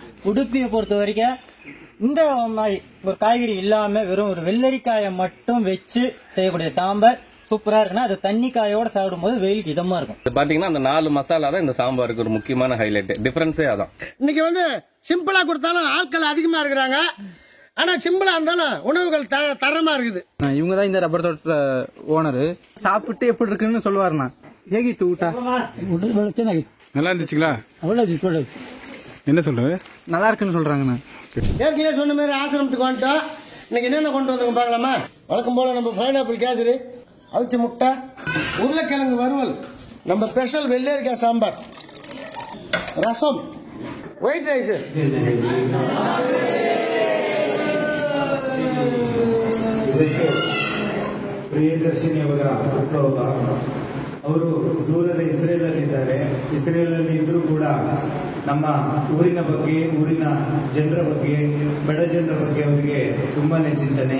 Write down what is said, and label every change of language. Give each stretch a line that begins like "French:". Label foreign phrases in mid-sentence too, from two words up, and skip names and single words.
Tamil: உடுப்பியை பொறுத்த வரைக்கும் இந்த மாதிரி ஒரு காய்கறி இல்லாம வெறும் ஒரு வெள்ளரிக்காயை மட்டும் வச்சு செய்யக்கூடிய சாம்பார் சூப்பரா இருக்குன்னா, அது தண்ணி காயோட சாப்பிடும் போது வெயிலுக்கு இதமா இருக்கும். பாத்தீங்கன்னா அந்த 4 மசாலா தான் இந்த சாம்பாருக்கு ஒரு முக்கியமான ஹைலைட். டிஃபரன்ஸே அதான். இன்னைக்கு சிம்பிளா கொடுத்தாலும் ஆட்கள் அதிகமா இருக்கிறாங்க. ஆனா சிம்பிளா இருந்தாலும் உணவுகள் தரமா இருக்குது. இவங்க தான் இந்த ரப்பர் தோட்ட ஓனரு. சாப்பிட்டு எப்படி இருக்குன்னு சொல்லுவாருண்ணா.
Kannada: ಹೇಗಿ ಊಟ
Tamil: நல்லா இருந்துச்சுங்களா? என்ன சொல்றது? நல்லா இருக்குன்னு சொல்றாங்கண்ணா. ஏற்கனவே சொன்ன மாதிரி ஆசிரமத்துக்கு வந்துட்டோம். இன்னைக்கு என்னென்ன கொண்டு வந்திருக்கோம் பார்க்கலாமா? வழக்கம் போல நம்ம பைனாப்பிள் கேசரி, அவிச்ச முட்டை, உருளைக்கிழங்கு வறுவல், நம்ம ஸ்பெஷல் வெள்ளரிக்காய் சாம்பார், ரசம்,
English: white rice.
Kannada: ಪ್ರಿಯದರ್ಶಿನಿ ಅವರ ಹುಟ್ಟುಹಬ್ಬ. ಅವರು ದೂರದ ಇಸ್ರೇಲಲ್ಲಿದ್ದಾರೆ. ಇಸ್ರೇಲಲ್ಲಿ ಇದ್ರೂ ಕೂಡ ನಮ್ಮ ಊರಿನ ಬಗ್ಗೆ, ಊರಿನ ಜನರ ಬಗ್ಗೆ, ಬಡ ಜನರ ಬಗ್ಗೆ ಅವರಿಗೆ ತುಂಬಾನೇ ಚಿಂತನೆ.